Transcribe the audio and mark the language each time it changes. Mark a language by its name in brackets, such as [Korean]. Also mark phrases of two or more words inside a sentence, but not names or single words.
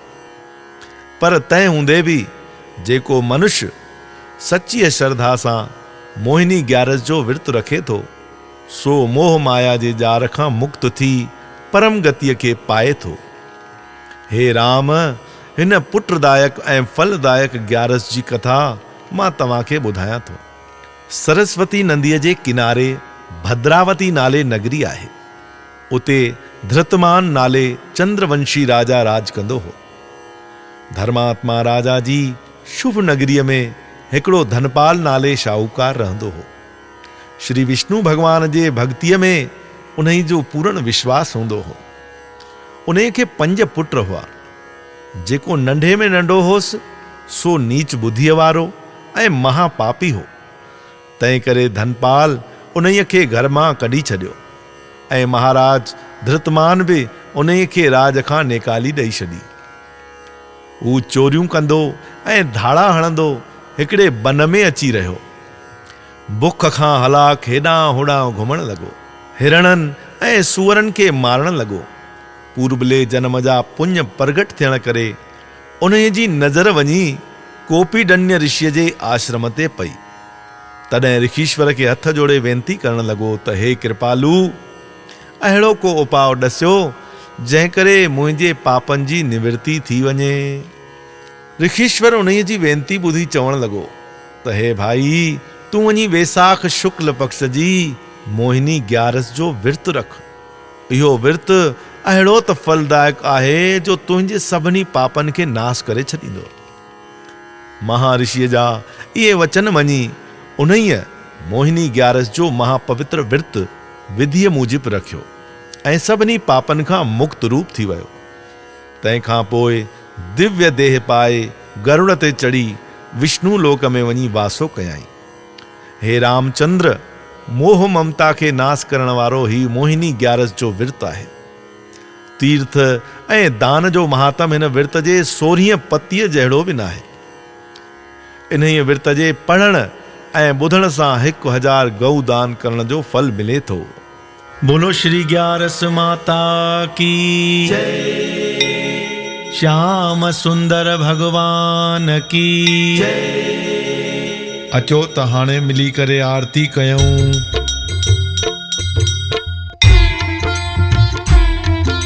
[Sindhi] पर तंहिं हूंदे बि जेको मनुष्य सच्चीअ श्रद्धा सां मोहिनी ग्यारस जो विर्त रखे थो सो मोह माया जे जार खां मुक्त थी परम गतिअ खे पाए थो। हे राम, हिन पुत्रदायक ऐं फलदायक ग्यारस जी कथा मां तव्हांखे ॿुधायां थो। सरस्वती नदीअ जे किनारे भद्रावती नाले नगरी आहे। उते धृतमान नाले चंद्रवंशी राजा राज कंदो हो। धर्मात्मा राजा जी शुभ नगरीअ में हिकिड़ो धनपाल नाले शाहूकार रहंदो हो। श्री विष्णु भगवान जे भक्तीअ में उन्हीं जो पूर्ण विश्वास हूंदो हो। उन्हीं खे 5 पुट हुआ। जेको नंढे में नंढो होसि सो नीच बुद्धीअ वारो ऐं महापापी हो। तंहिं करे धनपाल उन्हीं खे घर मां कढी छॾियो ऐं महाराज धृतमान बि उन्हीं खे राज खां निकाली ॾेई छॾी। हू चोरियूं कंदो ऐं धाड़ा हणंदो हिकिड़े बन में अची रहियो। बुख खां हलाक हेॾां होॾां घुमण लॻो, हिरणनि ऐं सूअरनि खे मारण लॻो। पूर्बले जन्म जा पुण्य प्रगट थियण करे उन्हीअ जी नज़र वञी कोपीडन्य ऋषिअ जे आश्रम ते पई। तॾहिं ऋषीश्वर खे हथ जोड़े वेनती करण लॻो त हे कृपालू, अहिड़ो को उपाउ ॾसियो जंहिं करे मुंहिंजे पापनि जी निवृत्ति थी वञे। ऋषीश्वर उन्हीअ जी वेनती ॿुधी चवण लॻो त हे भाई, तूं वञी वैसाख शुक्ल पक्ष जी मोहिनी ग्यारस जो विर्त रख। इहो विर्त अहिड़ो त फलदायक आहे जो तुंहिंजे सभिनी पापनि खे नाश करे छॾींदो। महाऋषिअ जा इहे वचन मञी उन्हीअ मोहिनी ग्यारस जो महापवित्र विर्त विधिअ मूजिब रखियो ऐं सभिनी पापनि खां मुक्त रूप थी वियो। तंहिंखां पोइ दिव्य देह पाए गरुड़ ते चढ़ी विष्णु लोक में वञी वासो कयाई। हे रामचंद्र, मोह ममता खे नाश करण वारो ही मोहिनी ग्यारस जो विर्त आहे। तीर्थ ऐं दान जो महात्म हिन विर्त जे 16 पतीअ जहिड़ो बि न आहे। इन्हीअ विर्त जे पढ़ण ऐं ॿुधण सां 1000 गऊ दान करण जो फल मिले थो। [Hindi] बोलो श्री ग्यारस माता की जय। श्याम सुंदर भगवान की जय। [Sindhi] अचो त हाणे मिली करे आरती कयूं।